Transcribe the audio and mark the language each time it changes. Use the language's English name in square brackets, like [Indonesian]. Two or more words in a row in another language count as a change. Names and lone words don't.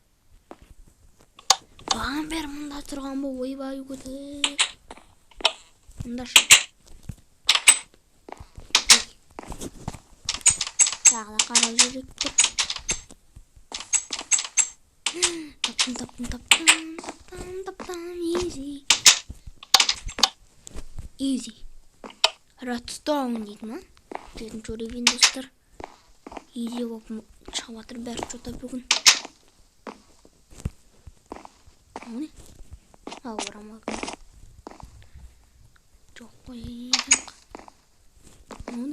[Kazakh] Баған бер мұнда тұрған бұл ойбай көтер. Мұнда шы. Тағы да қара жүректер. Таптым, easy. Easy. Redstone дейді ма? Төртінші уровень достар. Easy болып шығып жатыр бәрі жота бүгін. О не? Орамал. Жоқ қой, жоқ. О не?